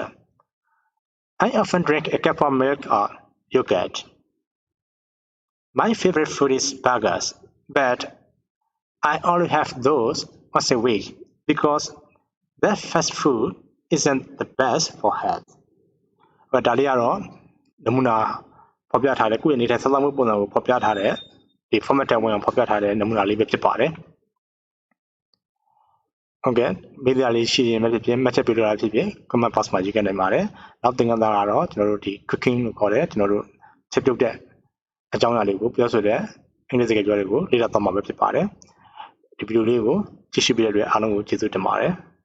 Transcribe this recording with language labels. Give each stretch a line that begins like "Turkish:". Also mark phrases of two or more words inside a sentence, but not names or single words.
English: I often drink a cup of milk or yogurt. My favorite food is burgers, but I only have those once a week because that fast food isn't the best for health.
Burmese: ဒါလေးကတော့နမူနာဖော်ပြထားတဲ့ကိုယ့်ရဲ့နေတဲ့စားသောက်မှုပုံစံကိုဖော်ပြထားတဲ့ဒီ format ဝင်အောင်ဖော်ပြထားတဲ့နမူနာလေးပဲဖြစ်ပါတယ်။ဟုတ်ကဲ့မေးစရာလေးရှိရင်လည်းဖြစ်ဖြစ်မှတ်ချက်ပေးလို့ရဖြစ်ဖြစ်
English: comment box
Burmese: မှာရေးခဲ့နိုင်ပါတယ်။နောက်သင်ခန်းစာကတော့ကျွန်တော်တို့ဒီ cooking လို့ခေါ်တဲ့ကျွန်တော်တို့ချက်ပြုတ်တဲ့အကြောင်းအရာလေးကိုပြောဆိုတဲ့အင်္ဂလိပ်စကားပြောတွေကိုလေ့လာသွားမှာပဲဖြစ်ပါတယ်။ဒီဗီဒီယိုလေးကိုကြည့်ရှုပေးတဲ့အတွက်အားလုံးကိုကျေးဇူးတင်ပါတယ်။